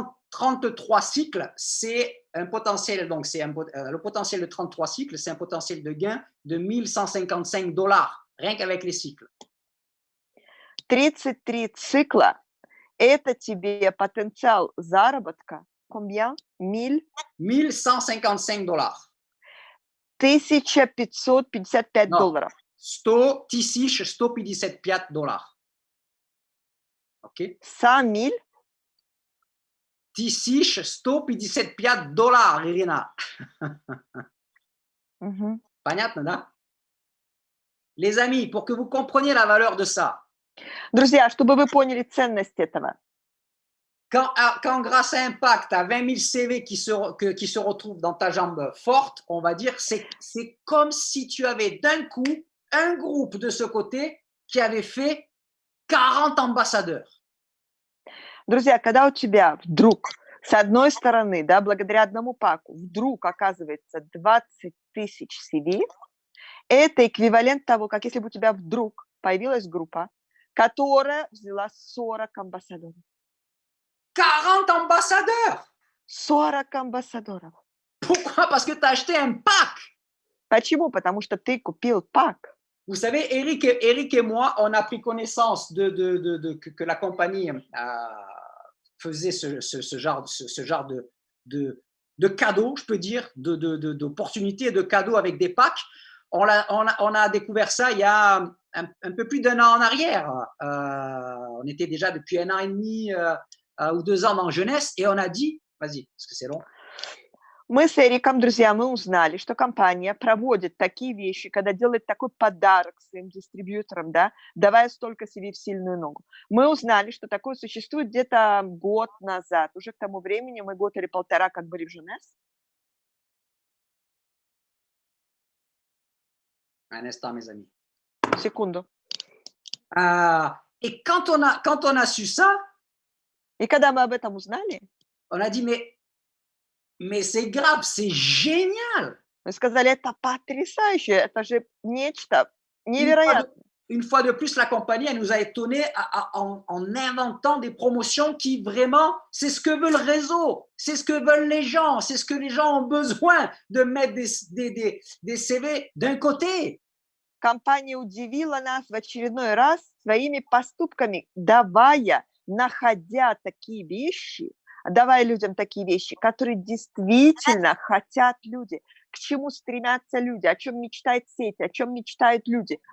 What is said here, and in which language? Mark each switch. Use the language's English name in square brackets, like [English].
[French] 33 cycles, c'est un potentiel, donc le potentiel de 33 cycles, c'est un potentiel de gain de $1155, rien qu'avec les cycles. [Russian] 33 цикла – это тебе потенциал заработка, [French] combien? 1155 dollars. $1555. 155 dollars. OK? 100 000? 1155 dollars, Irina. [Russian] Понятно, да? [French] Les amis, pour que vous compreniez la valeur de ça. [Russian] Друзья, чтобы вы поняли ценность этого. [French] Quand grâce à Impact, tu as 20 000 CV qui se retrouvent dans ta jambe forte, on va dire, c'est comme si tu avais d'un coup un groupe de ce côté qui avait fait 40 ambassadeurs. [Russian] Друзья, когда у тебя вдруг с одной стороны, да, благодаря одному паку, вдруг оказывается 20 тысяч CV, это эквивалент того, как если бы у тебя вдруг появилась группа, которая взяла 40 амбассадоров. [French] 40 ambassadeurs! [Russian] 40 амбассадоров. [French] Pourquoi? Parce que tu as acheté un pack. [Russian] Почему? Потому что ты купил пак. [French] Vous savez, Eric et moi, on a pris connaissance que la compagnie faisait ce genre de cadeaux, je peux dire, d'opportunités, de cadeaux avec des packs. On a découvert ça il y a un peu plus d'un an en arrière. On était déjà depuis 1 an et demi ou 2 ans dans jeunesse et on a dit, vas-y, parce que c'est long. [Russian] Мы с Эриком, друзья, мы узнали, что компания проводит такие вещи, когда делает такой подарок своим дистрибьюторам, да, давая столько себе в сильную ногу. Мы узнали, что такое существует где-то год назад. Уже к тому времени мы год или полтора как были в Женес. [French] Un instant, mes amis. [Russian] Секунду. [French] Et quand on a su ça, [Russian] И когда мы об этом узнали, [French] on a dit, mais c'est grave, c'est génial. [Russian] мы сказали, это потрясающе, это же нечто невероятное. [French] Une fois de plus, la compagnie, elle nous a étonnés en inventant des promotions qui vraiment, c'est ce que veut le réseau, c'est ce que veulent les gens, c'est ce que les gens ont besoin de mettre des CV d'un côté. [Russian] Компания удивила нас в очередной раз своими поступками, находя такие вещи, давая людям такие вещи, которые действительно хотят люди, к чему стремятся люди, о чем мечтает сеть, о чем мечтают люди.